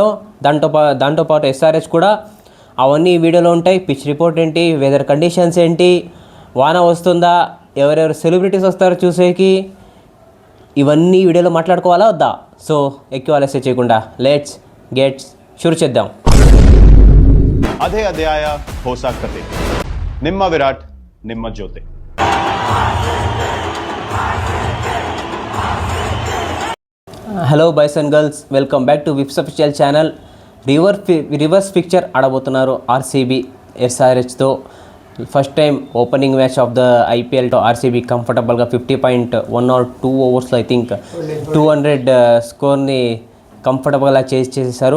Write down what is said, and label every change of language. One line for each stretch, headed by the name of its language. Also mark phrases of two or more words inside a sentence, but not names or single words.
Telugu: దాంతోపాటు ఎస్ఆర్హెచ్ కూడా అవన్నీ వీడియోలో ఉంటాయి.
English: pitch report
Telugu: ఏంటి,
English: weather conditions
Telugu: ఏంటి, వాన వస్తుందా, ఎవరెవరు సెలబ్రిటీస్ వస్తారో చూసేకి, ఇవన్నీ వీడియోలో మాట్లాడుకోవాలా వద్దా? సో ఎక్కువ ఆలస్యం చేయకుండా
English: let's get
Telugu: ಶುರು చేద్దాం.
Kannada: ಅದೇ ಅಧ್ಯಾಯ ಹೊಸ ಕತೆ. ನಿಮ್ಮ ವಿರಾಟ್, ನಿಮ್ಮ ಜೊತೆ.
English: hello boys and girls, welcome back to Vips official channel.
Telugu: రివర్స్ పిక్చర్ ఆడబోతున్నారు ఆర్సీబీ ఎస్ఆర్హెచ్తో.
English: first time opening match of the
Telugu: ఐపీఎల్తో ఆర్సీబీ కంఫర్టబుల్గా 50.1 or 2 ఓవర్స్లో
English: I think
Telugu: 200 స్కోర్ని కంఫర్టబుల్గా చేసేసారు.